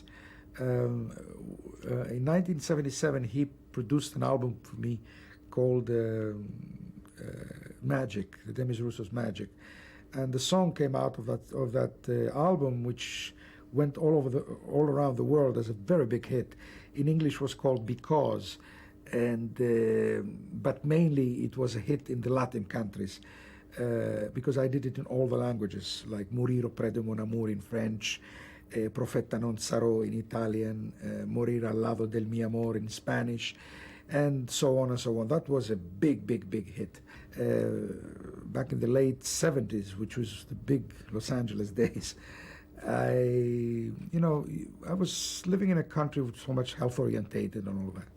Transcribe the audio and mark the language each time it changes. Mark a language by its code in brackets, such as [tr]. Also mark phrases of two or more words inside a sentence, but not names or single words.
[en] In 1977, he produced an album for me called Magic, the Demis Roussos Magic, and the song came out of that album, which went all around the world as a very big hit. In English, was called Because, and but mainly it was a hit in the Latin countries. Because I did it in all the languages, like Mourir auprès de mon amour in French, Profeta non sarò in Italian, Morir al lado del mi amor in Spanish, and so on and so on. That was a big, big, big hit. Back in the late 70s, which was the big Los Angeles days, I was living in a country with so much health orientated and all that.